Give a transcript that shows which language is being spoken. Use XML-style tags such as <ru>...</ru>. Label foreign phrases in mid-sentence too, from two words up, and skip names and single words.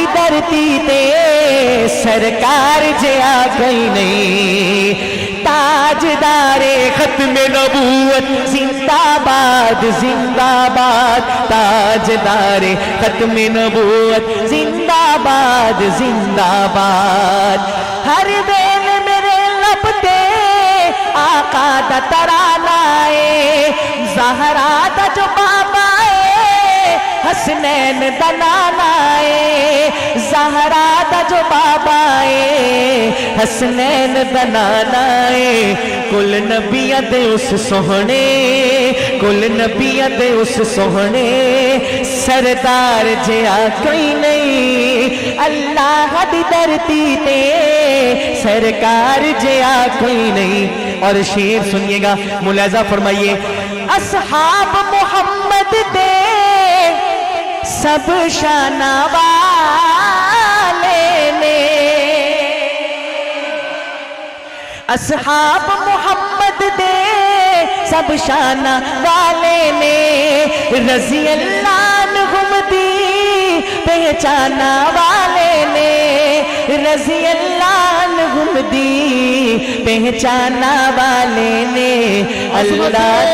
<pa>دھرتی تے سرکار جیا کوئی نہیں، تاجدار ختم نبوت زندہ باد زندہ باد، تاجدار ختم نبوت زندہ باد زندہ باد، ہر دن میرے لب تے آقا دا ترانہ اے، زہرا دا جو بابا اے، حسنین دا نانا اے، زہرا دا جو بابا اے، حسنین دا نانا اے، کل نبیاں دے اس سوہنے، کل نبیاں دے اس سوہنے، سردار جیا کوئی نہیں، اللہ دی دھرتی تے سرکار جیا کوئی نہیں۔</pa> <ur>اور شعر سنیے گا، ملاحظہ فرمائیے،</ur> <pa>اصحاب محمد دے سب شانہ والے نے، اصحاب محمد دے سب شانہ والے نے،</pa> <ar>رضی اللہ عنہم</ar> <pa>دی پہچانا والے نے،</pa> <ar>رضی اللہ عنہم</ar> <pa>دی پہچانا والے نے، اللہ</pa>